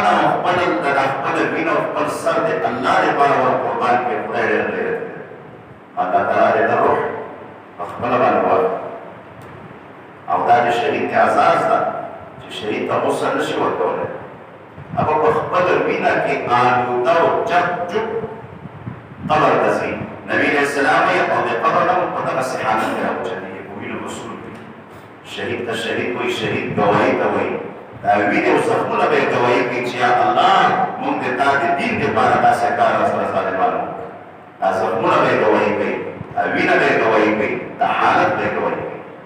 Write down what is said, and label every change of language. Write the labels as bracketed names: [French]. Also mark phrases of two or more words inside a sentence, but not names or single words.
[Pashto] او خپل وینه او خپل سر د الله لپاره ور قربان کړي خدای ډېر غیرتي ده الله تعالی د روح په خپله باندې ورکړي او دا د شهید اعزاز ده چې شهید ته غسل نشي ورکولی هغه په خپله وینه کې آلوده او جب جب قبر ته ځي نبي [Arabic] علیه السلام [Pashto] یې او د قبر نه په دغسې حالت کې راوچتېږي په وینو غسل کوي شهید ته شهید وایي شهید ګواهي ته وایي دا وینې او زخمونه به یې ګواهي کوي چې یا الله موږ د تا د دین دپاره داسې کار راسره ظالمانو دا زخمونه به یې ګواهي کوي دا وینه به یې ګواهي کوي دا حالت به یې ګواهي کوي